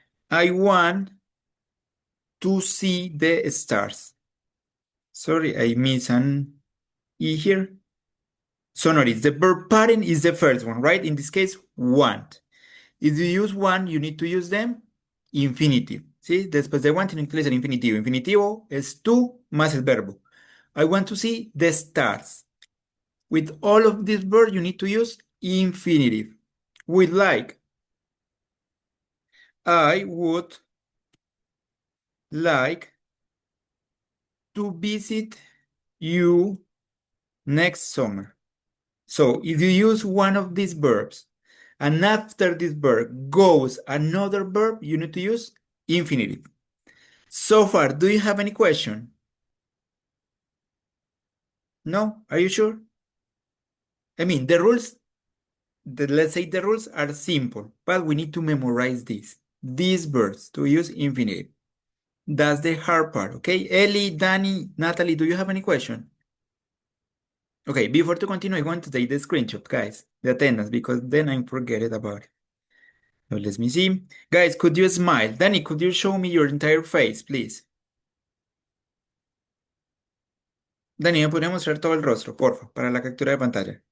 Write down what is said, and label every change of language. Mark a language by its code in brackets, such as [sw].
[en] I want to see the stars. Sorry, I miss an E here. So notice the verb parent is the first one, right? In this case, want. If you use want, you need to use them infinitive. [es] ¿Sí? Después de want tiene que utilizar infinitivo. Infinitivo es tú más el verbo. [en] I want to see the stars. With all of these verbs, you need to use infinitive. With like, I would like to visit you next summer. So if you use one of these verbs and after this verb goes another verb, you need to use infinitive. So far, do you have any question? No? Are you sure? I mean, the rules, let's say the rules are simple, but we need to memorize these verbs to use infinitive. That's the hard part, okay? Ellie, Danny, Natalie, do you have any question? Okay, before to continue, I want to take the screenshot, guys, the attendance, because then I forget it about it. So let me see. Guys, could you smile? Danny, could you show me your entire face, please? [es] Danny, ¿me podría mostrar todo el rostro, porfa, para la captura de pantalla?